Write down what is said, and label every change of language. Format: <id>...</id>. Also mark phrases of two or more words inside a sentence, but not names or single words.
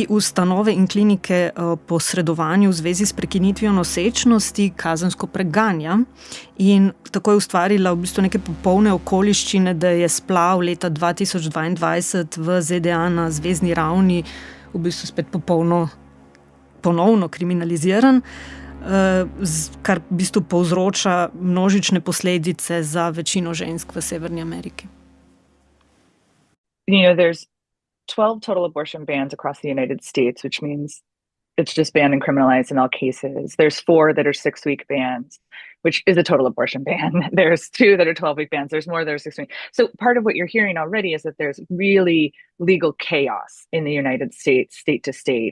<sl>ustanove in klinike po posredovanju v zvezi s prekinitvijo nosečnosti kazensko preganja in tako je ustvarila v bistvu neke popolne okoliščine, da je splav leta 2022 v ZDA na zvezni ravni v bistvu spet ponovno kriminaliziran, kar v bistvu povzroča množične posledice za večino žensk v Severni Ameriki.</sl> <en>There's 12 total abortion bans across the United States, which means it's just banned and criminalized in all cases. There's 4 that are 6-week bans, which is a total abortion ban. There's 2 that are 12-week bans. There's more that are 6-week. So part of what you're hearing already is that there's really legal chaos in the United States, state to state.</en>